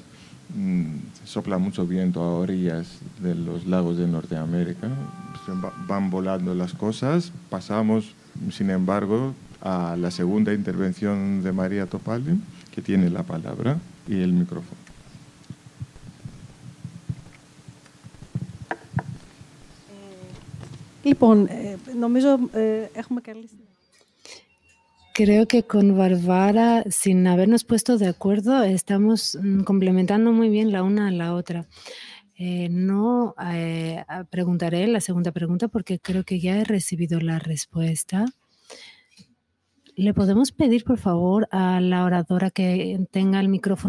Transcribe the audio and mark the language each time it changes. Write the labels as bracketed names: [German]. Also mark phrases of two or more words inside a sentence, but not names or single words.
[Spanish] Sopla mucho viento a orillas de los lagos de Norteamérica, van volando las cosas. Pasamos, sin embargo, a la segunda intervención de María Topali, que tiene la palabra y el micrófono. [Greek] Λοιπόν, νομίζω έχουμε καλή. [Spanish] Creo que con Bárbara, sin habernos puesto de acuerdo, estamos complementando muy bien la una a la otra. No preguntaré la segunda pregunta porque creo que ya he recibido la respuesta. ¿Le podemos pedir, por favor, a la oradora que tenga el micrófono?